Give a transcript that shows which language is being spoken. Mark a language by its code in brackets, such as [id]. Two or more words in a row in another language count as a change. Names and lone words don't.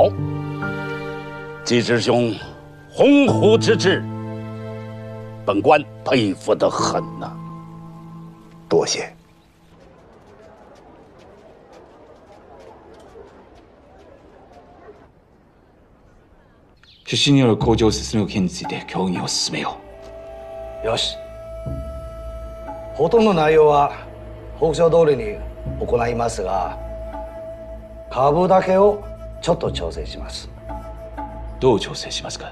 [zh] 季之兄，鸿鹄之志，本官佩服得很呐。多谢。 [ja] 出資による工場設立の件について協議を進めよう。よし。ほとんど内容は北条通りに行いますが、株だけをちょっと調整します。どう調整しますか？